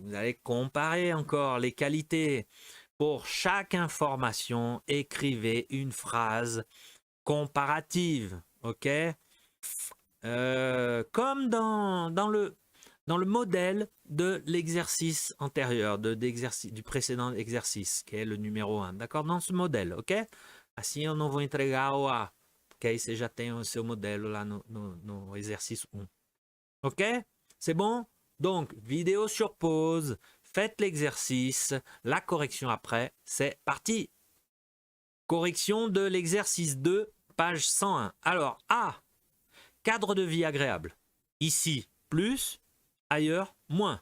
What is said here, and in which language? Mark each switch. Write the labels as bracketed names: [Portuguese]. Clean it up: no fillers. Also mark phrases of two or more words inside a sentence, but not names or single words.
[French] Vous allez comparer encore les qualités. Pour chaque information, écrivez une phrase comparative. OK? Comme dans le modèle de l'exercice antérieur, du précédent exercice, qui est le numéro 1. D'accord? Dans ce modèle, ok? [Portuguese] Assim eu não vou entregar o A, porque aí você já tem o seu modelo lá no exercice 1. [French] Ok? C'est bon? Donc, vidéo sur pause, faites l'exercice, la correction après, c'est parti! Correction de l'exercice 2, page 101. Alors, A, cadre de vie agréable. Ici, plus, ailleurs, moins.